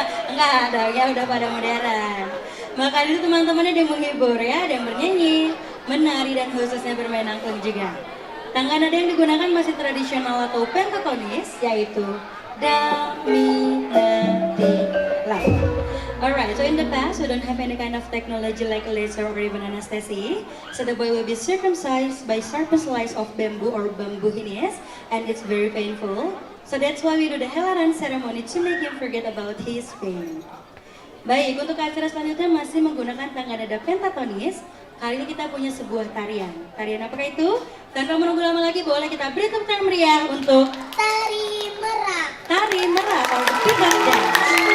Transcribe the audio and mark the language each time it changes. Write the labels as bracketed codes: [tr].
[id] Enggak, ada ya, udah pada modern. Maka itu teman-temannya ada yang menghibur ya, ada yang bernyanyi, menari dan khususnya bermain angklung juga. Tangga nada yang digunakan masih tradisional atau pentatonis, yaitu do, mi, na, di, la. [en] Alright, so in the past we don't have any kind of technology like laser or even anesthesia. So the boy will be circumcised by sharp slice of bamboo or bambu hinis, and it's very painful. So that's why we do the helaran ceremony to make him forget about his pain. [id] Baik, untuk acara selanjutnya masih menggunakan tangga nada pentatonis. Kali ini kita punya sebuah tarian. Tarian apakah itu? Tanpa menunggu lama lagi, boleh kita beri tepuk tangan meriah untuk Tari merak. Tari Merak atau Peacock Dance.